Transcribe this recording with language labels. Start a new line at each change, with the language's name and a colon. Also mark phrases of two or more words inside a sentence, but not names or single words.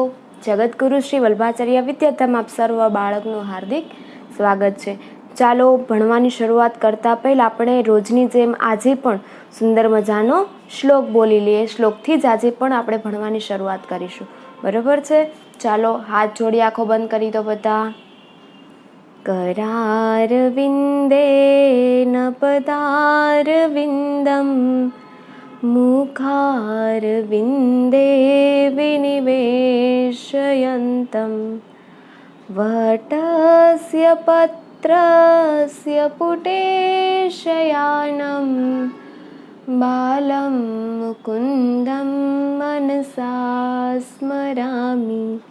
Gujarati: જગતગુરુ શ્રી વલ્ભાચાર્ય વિદ્યાધામ આપ સર્વ બાળકનું હાર્દિક સ્વાગત છે. ચાલો ભણવાની શરૂઆત કરતા પહેલાં આપણે રોજની જેમ આજે પણ સુંદર મજાનો શ્લોક બોલી લઈએ. શ્લોકથી જ આજે પણ આપણે ભણવાની શરૂઆત કરીશું. બરાબર છે? ચાલો હાથ જોડી આંખો બંધ કરી દો બધા.
Sanskrit: करारविन्देन पदारविन्दं मुखारविन्दे विनिवेशयन्तं वटस्य पत्रस्य पुटेशयानं बालं मुकुन्दं मनसा स्मरामि.